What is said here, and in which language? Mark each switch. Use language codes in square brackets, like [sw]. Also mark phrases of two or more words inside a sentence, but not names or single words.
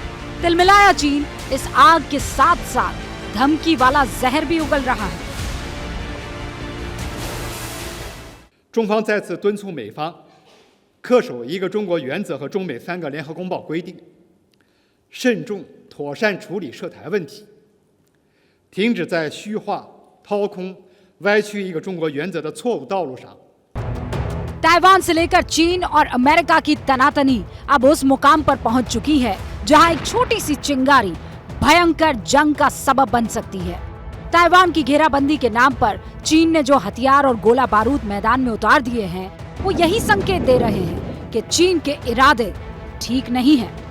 [hi] तिलमिलाया चीन इस आग के साथ साथ धमकी वाला जहर भी उगल रहा है। [zh] 中方再次敦促美方恪守一个中国原则和中美3个联合公报规定，慎重妥善处理涉台问题，停止在虚化、掏空、歪曲一个中国原则的错误道路上。 [hi] ताइवान से लेकर चीन और अमेरिका की तनातनी अब उस मुकाम पर पहुंच चुकी है जहां एक छोटी सी चिंगारी भयंकर जंग का सबब बन सकती है। ताइवान की घेराबंदी के नाम पर चीन ने जो हथियार और गोला बारूद मैदान में उतार दिए हैं, वो यही संकेत दे रहे हैं कि चीन के इरादे ठीक नहीं है।